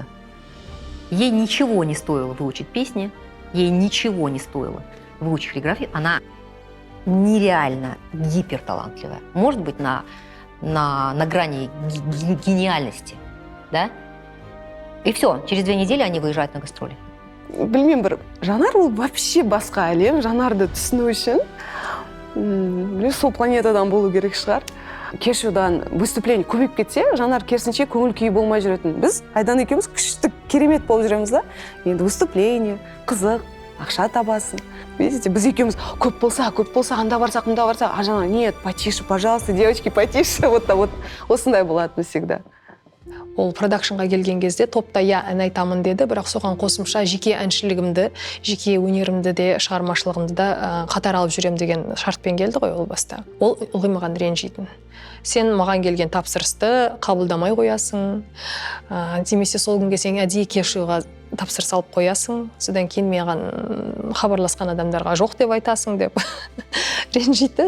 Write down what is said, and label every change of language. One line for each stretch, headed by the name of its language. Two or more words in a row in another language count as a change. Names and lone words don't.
Russian: Ей ничего не стоило выучить песни, ей ничего не стоило выучить хореографию. Она нереально гиперталантливая. Может быть, на грани гениальности. Да? И все, через 2 недели они выезжают на гастроли.
Kazakh: Білмеймін, бір Жанар ол вообще басқа әлем. Жанарды түсіну үшін сол планетадан болу керек шығар. Кешудан выступление көбейіп кетсе, Жанар керісінше көңіл күйі болмай жүретін. Біз Айдан екеуміз күшті керемет болып жүреміз да. Енді выступление, қызық, ақша табасын. Видите, біз екеуміз көп болса, анда барсақ, а Жанар:
Russian: нет, потише, пожалуйста, девочки, потише.
Kazakh: Вот осындай болатын всегда. ол продакшнға келген кезде топта я ән айтамын деді, бірақ соған қосымша жеке әншілігімді, жеке өнерімді де, шығармашылығымды да қатар алып жүрем деген шартпен келді ғой ол баста. Ол ылғи маған ренжитін. Сен маған келген тапсырысты қабылдамай қоясың, немесе сол күнге сен әдейі кешуға тапсырыс алып қоясың, содан кейін маған хабарласқан адамдарға жоқ деп айтасың деп ренжитін.